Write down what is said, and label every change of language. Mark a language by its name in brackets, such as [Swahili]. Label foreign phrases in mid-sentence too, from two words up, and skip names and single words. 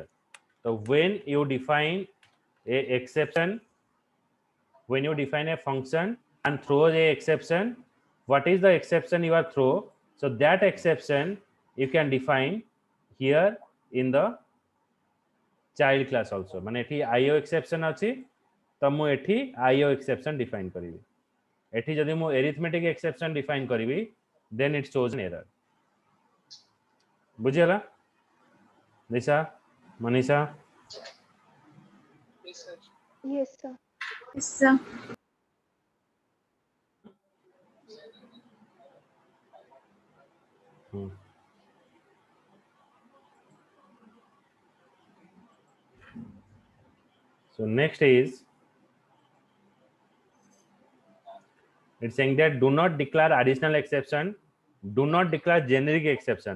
[English] So when you define a exception, when you define a function and throws a exception, what is the exception you are throw? So that exception you can define here in the child class also. [Odia] माने एठी [English] IO exception [Odia] अछि त मु एठी [English] IO exception [Odia] define करिवि. एठी जदि मु [English] arithmetic exception [Odia] define करिवि [English] then it shows an error. [Odia] बुझियला निशा मनीषा [English] Yes, sir. Yes, sir. Yes, sir. So next is it's saying that do not declare additional exception, do not declare generic exception.